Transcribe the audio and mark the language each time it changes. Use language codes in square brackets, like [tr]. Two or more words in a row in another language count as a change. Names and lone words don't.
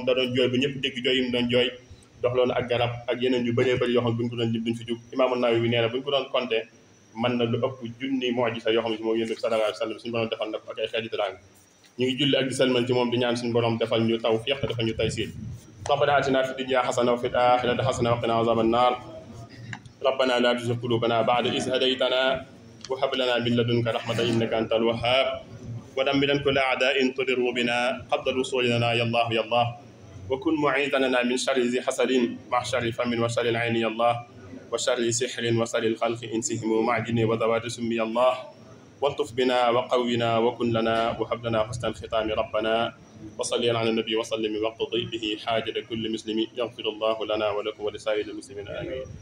[wo] da doon jooy ba ñëpp dégg jooy yi mu doon jooy dox loolu ak garab ak yeneen yu bëree bëri yoo xam ne buñ ko doon lim duñ fi jug Imaamu Nawawi nee na buñ ko doon compter mën na lu ëpp junni mu'jiza yoo xam ne si moom yonent bi [ar] صلى الله عليه وسلم [wo] suñu borom defal na ko ak ay xeeti teraanga ñu ngi julli ak di salmal ci moom di ñaan suñu borom defal ñu tawfiq defal ñu taysiir [ar] ربنا آتنا في الدنيا حسنة وفي الآخرة حسنة وقنا عذاب النار ربنا لا تزغ قلوبنا بعد إذ هديتنا وهب لنا من لدنك رحمة إنك أنت الوهاب ودمر كل أعداء تضر بنا قبل الوصول لنا يا الله يا الله وكن معيذنا من شر ذي حسد مع شر فم وشر العين يا الله وشر سحر وشر الخلق إنسهم مع جن وذوات سم يا الله والطف بنا وقونا وكن لنا وهب لنا حسن الختام ربنا وصل على النبي وسلم واقضي به حاجة كل مسلم يغفر الله لنا ولكم ولسائر المسلمين آمين.